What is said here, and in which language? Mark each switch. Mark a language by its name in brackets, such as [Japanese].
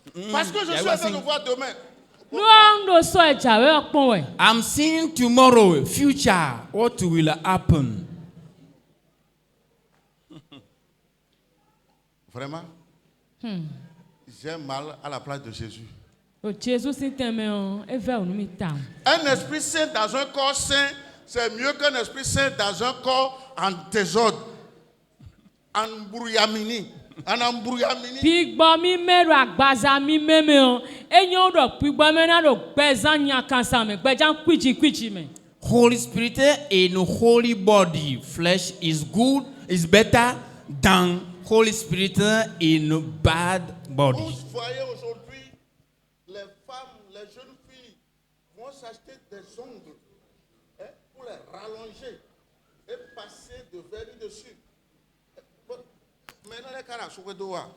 [French] Parce que je suis en train de voir demain. [English] I'm seeing tomorrow, future, what will happen. [French] Vraiment, j'ai mal à la place de Jésus. Un esprit saint dans un corps saint, c'est mieux qu'un esprit saint dans un corps en désordre, en brouillamini. [English] Holy Spirit in holy body, flesh is good, is better than Holy Spirit in bad body. [French] Vous voyez aujourd'hui, les femmes, les jeunes filles vont s'acheter des ongles pour les rallonger et passer de vernis dessus. Maintenant, les caras sont dedans.